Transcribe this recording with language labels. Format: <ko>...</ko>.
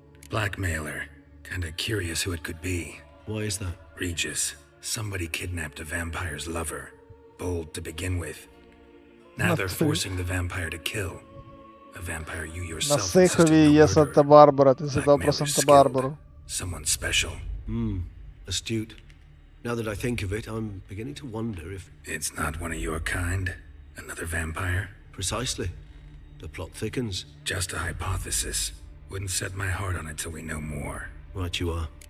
<en>Blackmailer. Kinda curious who it could be. Why is that? Regis. Somebody kidnapped a vampire's lover. Bold to begin with. Now they're forcing the vampire to kill. A vampire you</en> <uk>На</uk> <en>yourself</en> <uk>Сихові є Санта-Барбара, ти згадав про Санта-Барбару.</uk> <en>Someone special. Astute. Now that I think of it, I'm beginning to wonder if... It's not one of your kind? Another vampire? Precisely. The plot thickens. Just a hypothesis. Wouldn't set my heart on it till we know more. Right you are.</en>